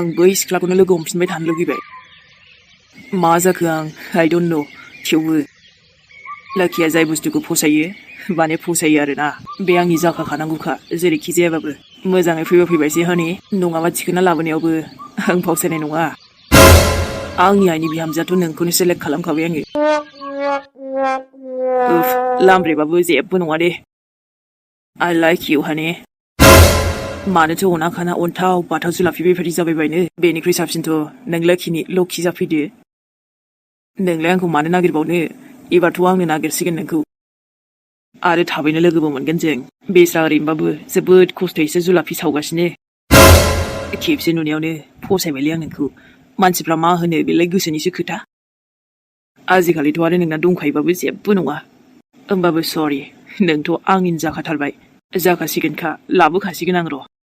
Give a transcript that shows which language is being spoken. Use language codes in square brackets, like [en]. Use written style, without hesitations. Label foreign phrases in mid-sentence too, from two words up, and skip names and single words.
[brx] बै सिख्लाखौनो लोगो हमफिनबाय थानो लुगैबाय मा जाखो आं [en] I don't know [brx] थेवबो लाखिया जाय बुस्थुखौ फसायो माने फसायो आरोना बे आंनि जाखाखानांगौखा जेरैखि जायाबाबो मोजाङै फैबायसै हनै नङाबा थिखोना लाबोनायावबो आं फावसायनाय नङा आंनि आइनि बिहामजोआथ' नोंखौनो सेलेक्ट खालामखाबाय आङो उफ लामब्रेबाबो जेबो नङा दे [en] I like you honey [brx] मानोथो अनाखाना अन्थाव बाथाव जुलाफि बेबायदि जाबायबायनो बेनिख्रुइ साबसिनथ' नों लखि जाफैदो नोंलाय आंखौ मानो नागिरबावनो एबारथ' आंनो नागिरसिगोन नोंखौ आरो थाबैनो लोगोबो मोनगोन जों बेस्रा ओरैनोबाबो जोबोद खस्थ'यैसो जुलाफि सावगासिनो खेबसे नुनायावनो फसायबायलै आं नोंखौ मानसिफ्रा मा होनो बेलाय गोसोनिसो खोथा आजिखालिथ' आरो नोंना दंखायोबाबो जेबो नङा होमबाबो सरि नोंथ' आंनिनो जाखाथारबाय जाखासिगोनखा लाबोखासिगोन आं र'